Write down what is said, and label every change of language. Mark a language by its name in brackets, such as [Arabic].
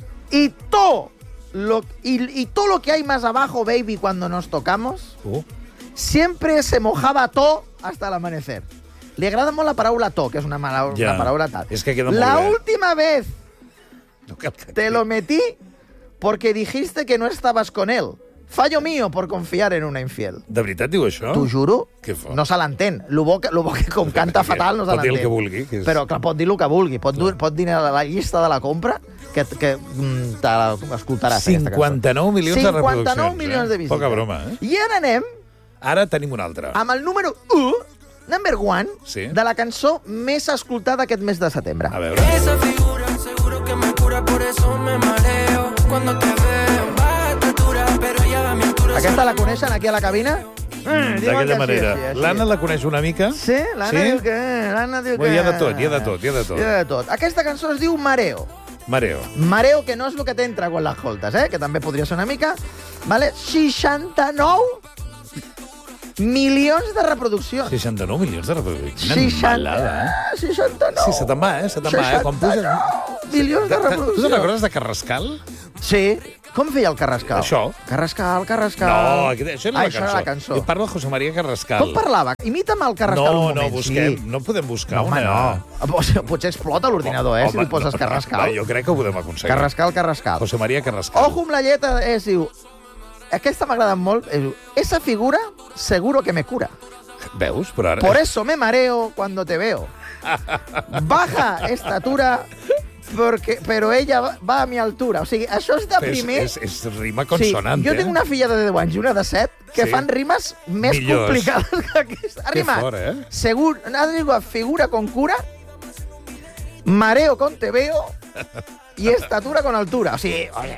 [Spanish] Y todo lo, y todo lo que hay más abajo, baby, cuando nos tocamos... Siempre se mojaba todo hasta el amanecer. [Catalan] Li agrada molt la paraula to, que és una mala una paraula tal. És que queda molt la bé. [Spanish] La última vez... [Catalan] No cal que... [Spanish] Te lo metí porque dijiste que no estabas con él. Fallo mío por confiar en una infiel. [Catalan] De veritat diu això? T'ho juro. Què fa? No se l'entén. Lo bo que com canta fatal no se l'entén. Pot dir el que vulgui. Que és... Però clar, pot dir el que vulgui. Pot dir la llista de la compra que t'escoltaràs. 59 milions de reproduccions. 59 milions de visites. Poca broma, I ara anem... Ara tenim una altra. Amb el número 1... [English] Number one [Catalan] sí. De la cançó més escoltada aquest mes de setembre. A veure. [Spanish] Esa figura seguro que me cura, por eso me mareo. Cuando te veo, bata dura, pero ya va mi altura. [Catalan] Aquesta la coneixen aquí a la cabina? D'aquella manera. L'Anna la coneix una mica? Sí, l'Anna sí? Diu que... L'Anna diu que... Hi ha de tot. Aquesta cançó es diu Mareo. Mareo. Mareo, que no és el que t'entra quan l'escoltes, que també podria ser una mica. Vale? 69... milions de reproduccions. 69 milions de reproduccions. Quina 69. Malada, eh? 69. Sí, se te'n va, eh? Se te'n va, eh? Quan puja... milions de reproduccions. Tu te'n recordes de Carrascal? Sí. Com feia el Carrascal? Això. Carrascal, Carrascal. No, això era això la cançó. I parla José María Carrascal. Com parlava? Imita'm el Carrascal no, un moment. No, no, busquem. Sí. No podem buscar no, una. Home, no. Potser explota l'ordinador, oh, eh, home, si li poses no, Carrascal. Va, jo crec que ho podem aconseguir. Carrascal, Carrascal. José María Carrascal. Ojo amb la lleta, diu... Aquesta m'agrada molt. [Spanish] Esa figura seguro que me cura. [Catalan] Veus? Però ara... [Spanish] Por eso me mareo cuando te veo. Baja estatura... Porque, pero ella va a mi altura. [Catalan] O sigui, això és de primer... És rima consonant, sí. Jo tinc una filla de 10 anys i una de 7 que sí. Fan rimes més millors. Complicades que aquesta. Rima. Fort, eh? [Spanish] Segur, no digo, figura con cura, mareo con te veo i estatura con altura. [Catalan] O sigui,